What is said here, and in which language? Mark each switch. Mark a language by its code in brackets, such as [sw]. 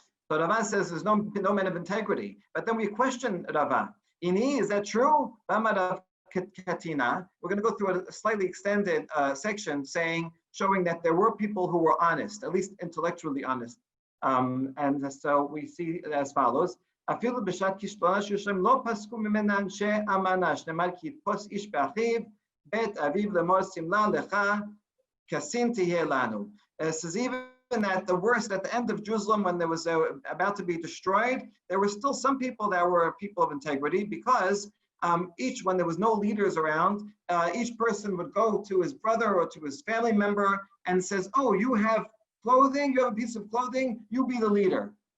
[en] So Rava says there's no man of integrity. But then we question Rava. Ini, is that true? Katina. We're going to go through a slightly extended section showing that there were people who were honest, at least intellectually honest. And so we see it as follows. [he] אפילו בשעת כישלונה של ירושלים לא פסקו ממנה אנשי אמנה, שנאמר כי יתפוס איש באחיו, בית אביו לאמור שמלה לך, כסין תהיה לנו. [en] Says even at the worst, at the end of Jerusalem, when there was about to be destroyed, there were still some people that were people of integrity, because when there was no leaders around, each person would go to his brother or to his family member and says, oh, you have clothing, you have a piece of clothing, you be the leader.